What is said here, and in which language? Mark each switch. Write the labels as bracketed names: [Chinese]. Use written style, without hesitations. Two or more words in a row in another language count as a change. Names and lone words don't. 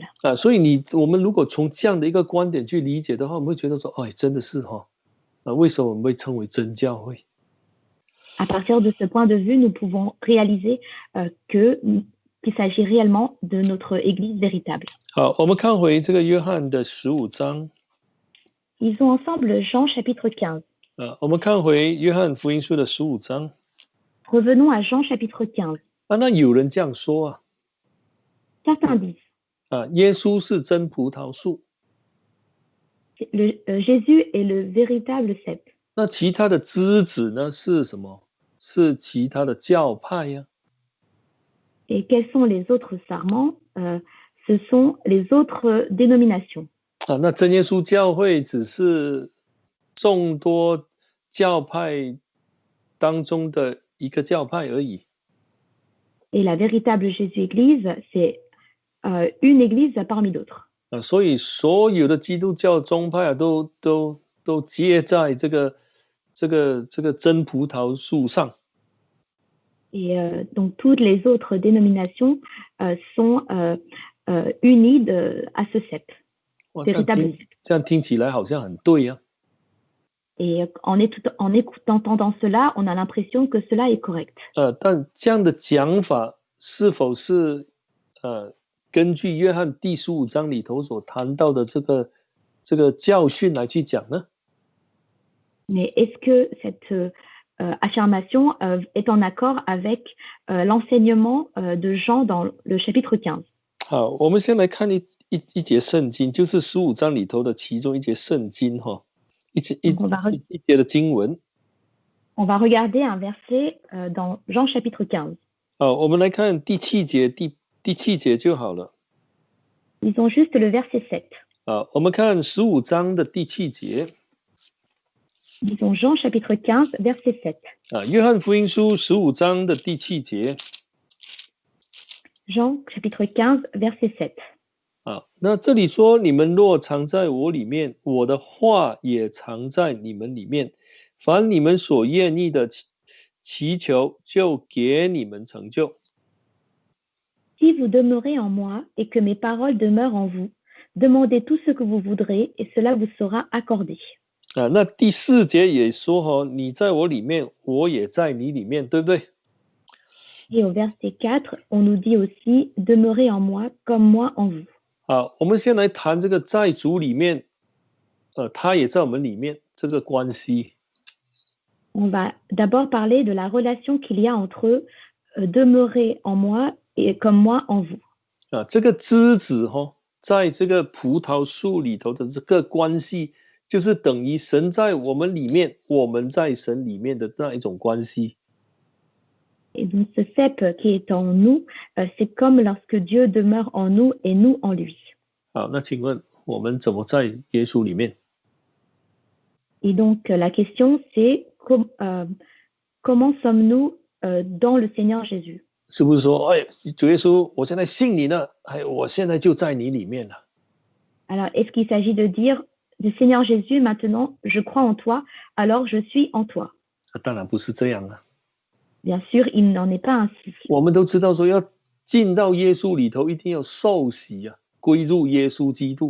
[Chinese] 所以我们如果从这样的一个观点去理解的话，我们会觉得说，真的是为什么我们被称为真教会？ [French] À partir de ce point de vue, nous pouvons réaliser qu'il s'agit réellement de notre Église véritable. [Chinese] 好，我们看回这个约翰的15章。 [French] Lisons ensemble Jean chapitre 15. [Chinese] 我们看回约翰福音书的15章。 [French] Revenons à Jean chapitre 15. [Chinese] 那有人这样说啊。 [French] Certains disent. [Chinese] 耶稣是真葡萄树。 [French] Jésus est le véritable cep. [Chinese] 那其他的枝子呢？是什么？是其他的教派呀。 [French] Et quels sont les autres sarments? Ce sont les autres dénominations. [Chinese] 那真耶稣教会只是众多教派当中的一个教派而已。 [French] Et la véritable Jésus Église, c'est une église parmi d'autres. [Chinese] 所以所有的基督教宗派都接在这个真葡萄树上。 [French] Et donc toutes les autres dénominations sont unies à ce cep, véritable cep. [Chinese] 这样听起来好像很对啊。 [French] Et en entendant cela, on a l'impression que cela est correct. [Chinese] 但这样的讲法是否是根据约翰第15章里头所谈到的这个教训来去讲呢？ [French] Mais est-ce que cette affirmation est en accord avec l'enseignement de Jean dans le chapitre 15? [Chinese] 好，我们先来看一节圣经，就是15章里头的其中一节圣经一节的经文。 [French] On va regarder un verset dans Jean chapitre 15. [Chinese] 我们来看第7节，第7节就好了。 [French] Lisons juste le verset 7. [Chinese] 我们看15章的第7节。 [French] Lisons Jean chapitre 15, verset 7. [Chinese] 约翰福音书15章的第7节。 [French] Jean chapitre 15, verset 7. [Chinese] 那这里说，你们若藏在我里面，我的话也藏在你们里面，凡你们所愿意的祈求，就给你们成就。 [French] Si vous demeurez en moi et que mes paroles demeurent en vous, demandez tout ce que vous voudrez et cela vous sera accordé. [Chinese] 那第4节也说，你在我里面，我也在你里面，对不对？ [French] Et au verset 4, on nous dit aussi, demeurez en moi comme moi en vous. [Chinese] 好，我们先来谈这个在主里面，他也在我们里面这个关系。 [French] On va d'abord parler de la relation qu'il y a entre demeurer en moi et comme moi en vous. [Chinese] 这个枝子在这个葡萄树里头的这个关系，就是等于神在我们里面，我们在神里面的那一种关系。 [French] Et donc ce cep qui est en nous, c'est comme lorsque Dieu demeure en nous et nous en lui. [Chinese] 好，那请问我们怎么在耶稣里面？ [French] Et donc la question c'est comment sommes-nous dans le Seigneur Jésus? [Chinese] 是不是说，主耶稣，我现在信你了，我现在就在你里面了？ [French] Alors est-ce qu'il s'agit de dire du Seigneur Jésus, maintenant je crois en toi, alors je suis en toi? [Chinese] 当然不是这样啊。 [French] Bien sûr, il n'en est pas ainsi. [Chinese] 我们都知道说，要进到耶稣里头，一定要受洗归入耶稣基督。